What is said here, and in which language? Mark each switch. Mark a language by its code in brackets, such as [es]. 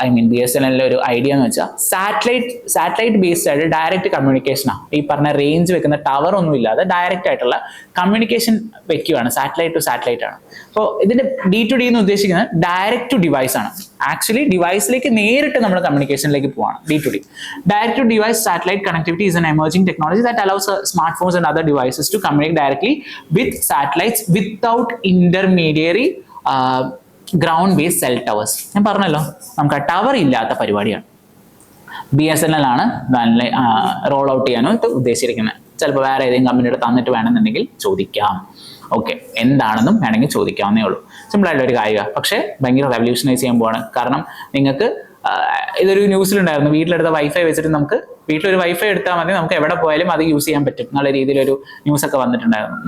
[ml] BSNL ഒരു idea എന്ന് വെച്ചാൽ സാറ്റലൈറ്റ് ബേസ്ഡ് ആയിട്ട് ഡയറക്റ്റ് കമ്മ്യൂണിക്കേഷനാണ്. ഈ പറഞ്ഞ റേഞ്ച് വെക്കുന്ന ടവർ ഒന്നും ഇല്ലാതെ ഡയറക്റ്റ് ആയിട്ടുള്ള കമ്മ്യൂണിക്കേഷൻ വെക്കുകയാണ്, സാറ്റലൈറ്റ് ടു സാറ്റലൈറ്റ് ആണ്. അപ്പോൾ ഇതിന്റെ D2D എന്ന് ഉദ്ദേശിക്കുന്നത് ഡയറക്റ്റ് ടു ഡിവൈസ് ആണ്. ആക്ച്വലി ഡിവൈസിലേക്ക് നേരിട്ട് നമ്മൾ കമ്മ്യൂണിക്കേഷനിലേക്ക് പോവാണ് D2D. [en] Direct to device satellite connectivity is an emerging technology that allows smartphones and other devices to communicate directly with satellites without intermediary ground based cell towers. [ml] ഞാൻ പറഞ്ഞല്ലോ നമുക്ക് tower ഇല്ലാത്ത പരിപാടിയാണ്. BSNL ആണ് റോൾ ഔട്ട് ചെയ്യാനായിട്ട് ഉദ്ദേശിച്ചിരിക്കുന്നത്. ചിലപ്പോൾ വേറെ ഏതെങ്കിലും കമ്പനിയുടെ തന്നിട്ട് വേണമെന്നുണ്ടെങ്കിൽ ചോദിക്കാം. ഓക്കെ, എന്താണെന്നും വേണമെങ്കിൽ ചോദിക്കാവുന്നേ ഉള്ളൂ. സിമ്പിൾ ആയിട്ടുള്ള ഒരു കാര്യമാണ്, പക്ഷേ ഭയങ്കര റെവല്യൂഷനൈസ് ചെയ്യാൻ പോവാണ്. കാരണം നിങ്ങൾക്ക് ഇതൊരു ന്യൂസിലുണ്ടായിരുന്നു, വീട്ടിലെടുത്ത വൈഫൈ വെച്ചിട്ട് നമുക്ക് വീട്ടിലൊരു വൈഫൈ എടുത്താൽ മതി, നമുക്ക് എവിടെ പോയാലും അത് യൂസ് ചെയ്യാൻ പറ്റും എന്നുള്ള രീതിയിലൊരു ന്യൂസ് ഒക്കെ വന്നിട്ടുണ്ടായിരുന്നു.